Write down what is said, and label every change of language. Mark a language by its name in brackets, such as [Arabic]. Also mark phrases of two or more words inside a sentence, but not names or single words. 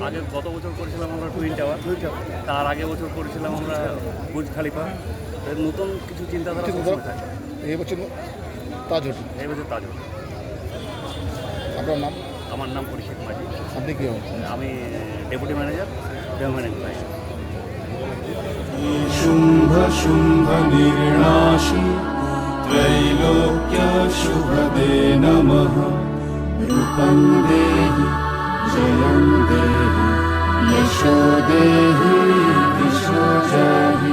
[Bangla] আগে গত বছর করেছিলাম আমরা টুইন টাওয়ার, তার আগে বছর করেছিলাম আমরা বুর্জ খালিফা। নতুন কিছু চিন্তাধারা সবসময় থাকে। এই বছর তাজ হোটেল। এই বছর তাজ হোটেল। আপনার নাম? আমার নাম পরিষদ মাঝি। আপনি কী হন? আমি [English] deputy manager, development employee. [Sanskrit] शुम्भ शुम्भ निर्णाशि त्रैलोक्य शुभदे नमः। रूपं देहि जयं देहि यशो देहि दिशो जहि।